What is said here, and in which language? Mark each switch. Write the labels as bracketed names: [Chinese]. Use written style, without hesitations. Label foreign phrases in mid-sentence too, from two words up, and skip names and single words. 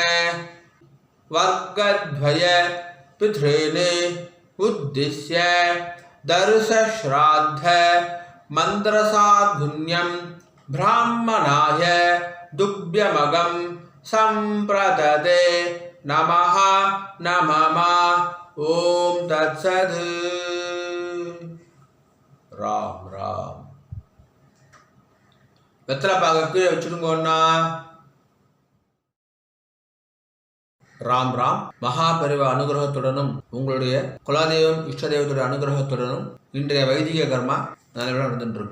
[Sanskrit] वर्गद्वय पितॄन् उद्दिश्य दर्श श्राद्ध मंत्रसाधुन्यं ब्राह्मणाय दुभ्यमगं संप्रददे नमः नमः ओम तत्सत्. राम राम. [Tamil] வெத்தலை பாக்க கீழே வச்சுடுங்கண்ணா. ராம் ராம். மகாபரிவ அனுகிரகத்துடனும் உங்களுடைய குலதெய்வம் இஷ்ட தெய்வத்துடைய அனுகிரகத்துடனும் இன்றைய வைதிக கர்மா நல்லபடியாக நடந்துட்டுருக்கு.